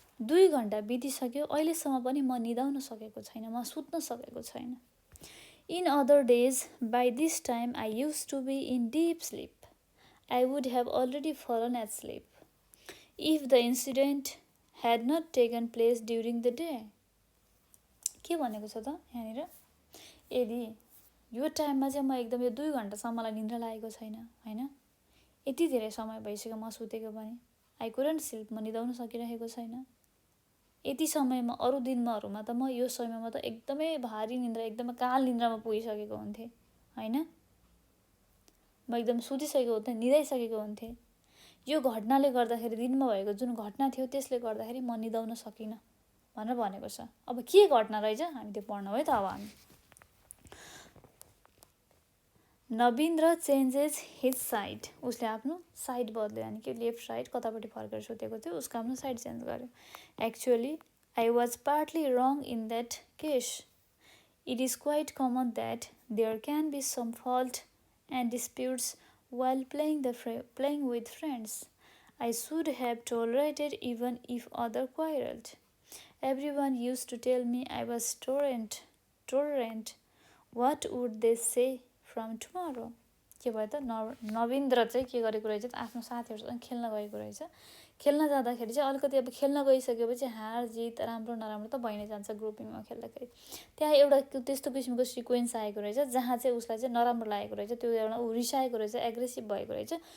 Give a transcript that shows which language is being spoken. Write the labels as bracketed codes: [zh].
[ne] 2 घन्टा बितिसक्यो अहिलेसम्म पनि म निदाउन सकेको छैन म सुत्न सकेको छैन [en] In other days, by this time I used to be in deep sleep. I would have already fallen asleep if the incident had not taken place during the day. [ne] के भनेको छ त यहाँनिर यदि यो टाइममा चाहिँ म एकदम यो 2 घन्टासम्म मलाई निद्रा लागेको छैन होइन यति धेरै समय भइसक्यो म सुतेको पनि [en] I couldn't sleep [ne] म निदाउन सकिरहेको छैन यति समयमा अरू दिनहरूमा त म यो समयमा त एकदमै भारी निद्रा एकदमै काल निद्रामा पुगिसकेको हुन्थेँ होइन म एकदम सुतिसकेको हुन्थेँ निदाइसकेको हुन्थेँ यो घटनाले गर्दाखेरि दिनमा भएको जुन घटना थियो त्यसले गर्दाखेरि म निदाउन सकिनँ भनेर भनेको छ अब के घटना रहेछ हामी त्यो पढ्नु है त अब हामी [en] Navindra changes his side [ne] उसले आफ्नो साइड बदल्यो अनि कि लेफ्ट साइड कतापट्टि फर्केर सुतेको थियो उसको आफ्नो साइड चेन्ज गर्यो [en] Actually I was partly wrong in that case it is quite common that there can be some fault and disputes while playing with friends. I should have tolerated even if other quarreled. Everyone used to tell me I was tolerant. What would they say from tomorrow? [ne] के भयो त नवीन्द्र चाहिँ के गरेको रहेछ आफ्नो साथीहरूसँग खेल्न गएको रहेछ खेल्न जाँदाखेरि चाहिँ अलिकति अब खेल्न गइसकेपछि हार जित राम्रो नराम्रो त भइ नै जान्छ ग्रुपिङमा खेल्दाखेरि। त्यहाँ एउटा त्यस्तो किसिमको सिक्वेन्स आएको रहेछ जहाँ चाहिँ उसलाई चाहिँ नराम्रो लागेको रहेछ, त्यो एउटा ऊ रिसाएको रहेछ, एग्रेसिभ भएको रहेछ।